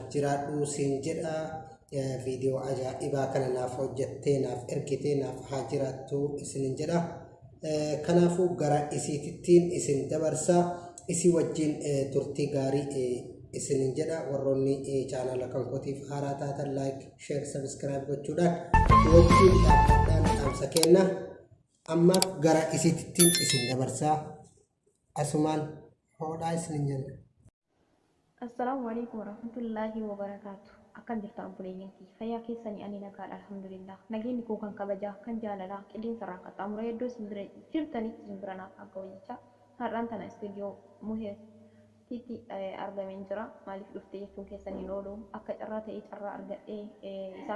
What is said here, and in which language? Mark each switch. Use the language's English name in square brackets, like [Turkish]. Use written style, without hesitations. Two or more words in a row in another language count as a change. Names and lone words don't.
[Oromo] jiraadhu siin jedha viidiyoo ajaa'ibaa kana naaf hojjettee naaf ergitee naaf haa jiraattu isinin jedha kanaafuu gara isiitittiin isin dabarsaa isi wajjin turtii gaarii isinin jedha warroonni chaanala kan kootiif haaraa taatan [English] like share subscribe [Oromo] gochuudhaan wajjin dhaabbataan dhaamsa kenna ammaaf gara isiitittiin isin dabarsaa asumaan hoodhaa isinin jenna. [Arabic] السلام عليكم ورحمة الله وبركاته. [Oromo] Akan jirta obboleeyyan kiyya fayyaa keessanii ani nagaadha alhamdulillah nageenyi koo kan kabajaa kan jaalalaa qilleensa irraan qaxxaamura hedduu isin bira jirtanitti isin bira naaf akka wayyicha har'aan tana istuudiyoo muheetitti argameen jira maaliif dhufte jechuun keessanii oolu akka carraa ta'ee carraa argadhee isaaf